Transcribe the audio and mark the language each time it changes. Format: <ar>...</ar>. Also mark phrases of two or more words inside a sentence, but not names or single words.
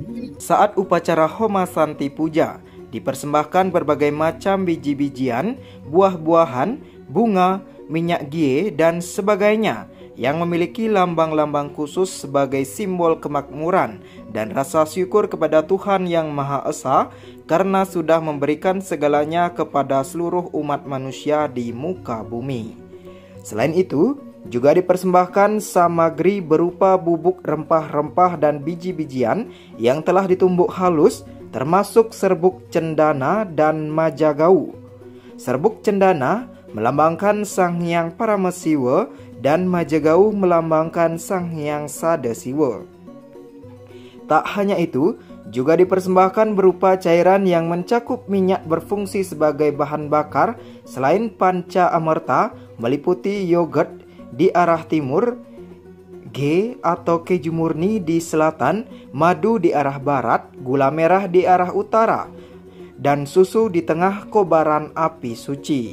<id>Saat upacara Homa Santih Puja, dipersembahkan berbagai macam biji-bijian, buah-buahan, bunga, minyak gie, dan sebagainya yang memiliki lambang-lambang khusus sebagai simbol kemakmuran dan rasa syukur kepada Tuhan Yang Maha Esa karena sudah memberikan segalanya kepada seluruh umat manusia di muka bumi. Selain itu, juga dipersembahkan samagri berupa bubuk rempah-rempah dan biji-bijian yang telah ditumbuk halus, termasuk serbuk cendana dan majagau. Serbuk cendana melambangkan Sang Hyang Paramasiwa dan majagau melambangkan Sang Hyang Sadasiwa. Tak hanya itu, juga dipersembahkan berupa cairan yang mencakup minyak berfungsi sebagai bahan bakar selain panca amerta, meliputi yogurt di arah timur, G atau keju murni di selatan, madu di arah barat, gula merah di arah utara, dan susu di tengah kobaran api suci.</id>